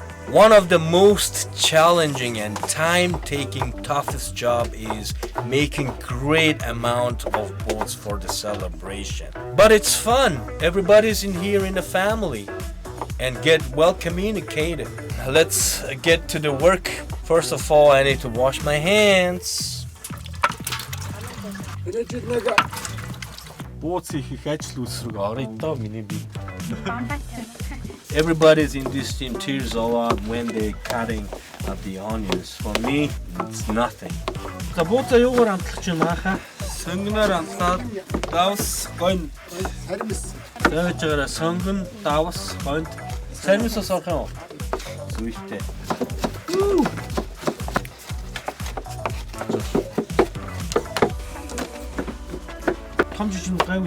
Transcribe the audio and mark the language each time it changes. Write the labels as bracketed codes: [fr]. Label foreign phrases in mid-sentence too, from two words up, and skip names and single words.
[en] One of the most challenging and time-taking, toughest job is making great amount of boats for the celebration. But it's fun. Everybody's in here in the family and get well communicated. Let's get to the work. First of all, I need to wash my hands. [mn] Бууц хийх ажил үүсрэг орё доо миний би. [en] Everybody's in this team tears a lot when they're cutting up the onions. For me, it's nothing. [mn] За бууцаа юугаар амтлах чинь мааха? Сонгоноор амтлаад давс гонь. Сармис. Зөөж байгаараа сонгон, давс, гонд. Сармисаас орох юм уу? Зүйтэй. Том жижиг гайгүй.